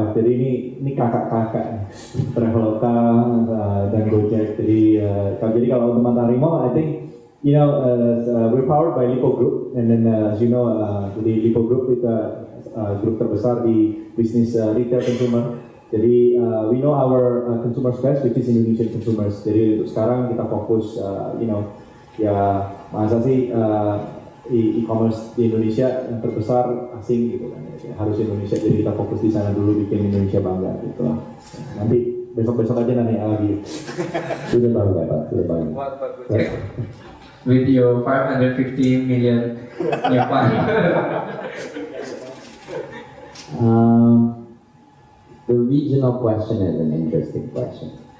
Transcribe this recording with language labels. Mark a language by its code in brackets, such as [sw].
[id] Jadi ini kakak-kakak Traveloka dan Gojek. Jadi kalau untuk [en] Matahari Mall, I think we're powered by Lipo Group, and then as you know, the Lipo Group [id] itu grup terbesar di bisnis retail consumer. [en] Jadi we know our consumers best, which is Indonesian consumers. [id] Jadi untuk sekarang kita fokus, ya masa sih e-commerce di Indonesia yang terbesar asing gitu kan, ya, harus Indonesia. Jadi kita fokus di sana dulu, bikin Indonesia bangga gitu lah. Nanti besok-besok aja nanti lagi. Sudah bangga Pak, sudah bangga. [en] With your 550 million new fund. The regional question is an interesting question.